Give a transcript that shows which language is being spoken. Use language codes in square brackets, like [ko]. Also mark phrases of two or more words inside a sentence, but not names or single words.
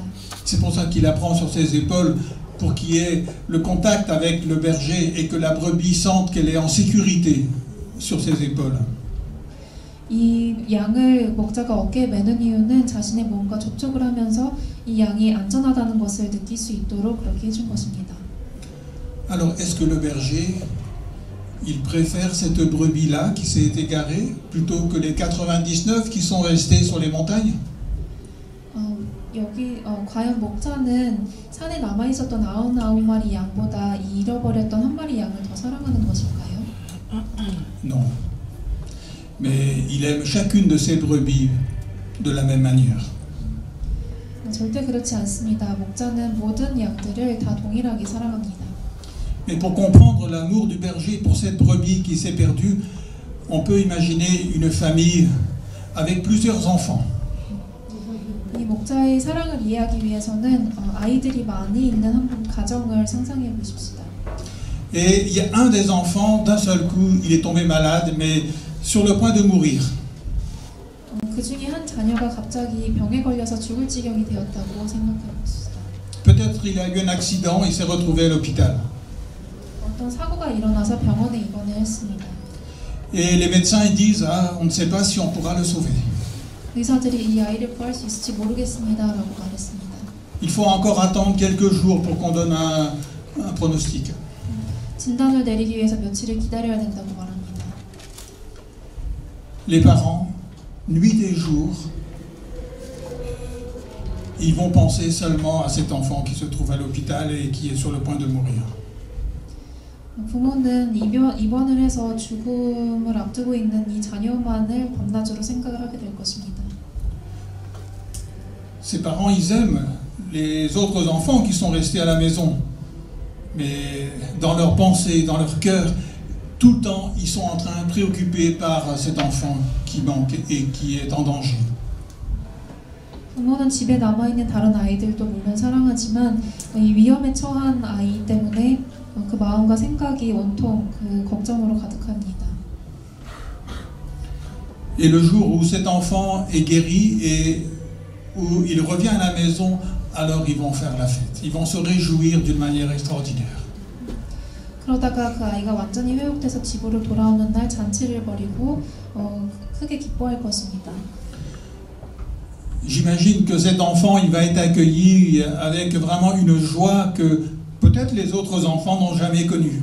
[fr] C'est pour ça qu'il la prend sur ses épaules pour qu'il y ait le contact avec le berger et que la brebis sente qu'elle est en sécurité sur ses épaules. [ko] 이 양을 목자가 어깨에 매는 이유는 자신의 몸과 접촉을 하면서 이 양이 안전하다는 것을 느낄 수 있도록 그렇게 해준 것입니다. [fr] Alors, est-ce que le berger, il préfère cette brebis-là qui s'est égarée plutôt que les 99 qui sont restés sur les montagnes? [ko] 과연 목자는 산에 남아 있었던 99마리 양보다 잃어버렸던 한 마리 양을 더 사랑하는 것일까요? [fr] Non. Mais il aime chacune de ses brebis de la même manière. [ko] 절대 그렇지 않습니다. 목자는 모든 양들을 다 동일하게 사랑합니다. [fr] Mais pour comprendre l'amour du berger pour cette brebis qui s'est perdue, on peut imaginer une famille avec plusieurs enfants. [ko] 이 목자의 사랑을 이해하기 위해서는 아이들이 많이 있는 한 가정을 상상해 보십시다. [fr] Et il y a un des enfants, d'un seul coup, il est tombé malade, mais sur le point de mourir. [ko] 그 중에 한 자녀가 갑자기 병에 걸려서 죽을 지경이 되었다고 생각해 봅시다. [fr] peut-être il a eu un accident, il s'est retrouvé à l'hôpital. [ko] 어떤 사고가 일어나서 병원에 입원을 했습니다. [fr] Et les médecins ils disent, ah, on ne sait pas si on pourra le sauver. [ko] 의사들이 이 아이를 구할 수 있을지 모르겠습니다라고 말했습니다. [fr] Il faut encore attendre quelques jours pour qu'on donne un pronostic. [ko] 진단을 내리기 위해서 며칠을 기다려야 된다고 말합니다. [fr] Les parents, nuit et jour, ils vont penser seulement à cet enfant qui se trouve à l'hôpital et qui est sur le point de mourir. [ko] 부모는 입원을 해서 죽음을 앞두고 있는 이 자녀만을 밤낮으로 생각을 하게 될 것입니다. [fr] Ces parents, ils aiment les autres enfants qui sont restés à la maison. Mais dans leur pensée, dans leur cœur, tout le temps, ils sont en train, préoccupés par cet enfant qui manque et qui est en danger. [ko] 부모는 집에 남아있는 다른 아이들도 물론 사랑하지만 이 위험에 처한 아이 때문에 그 마음과 생각이 온통 그 걱정으로 가득합니다. [fr] Et le jour où cet enfant est guéri et où il revient à la maison, alors ils vont faire la fête. Ils vont se réjouir d'une manière extraordinaire. [ko] 그러다가 그 아이가 완전히 회복돼서 집으로 돌아오는 날 잔치를 벌이고 크게 기뻐할 것입니다. [fr] J'imagine que cet enfant, il va être accueilli avec vraiment une joie que peut-être les autres enfants n'ont jamais connue.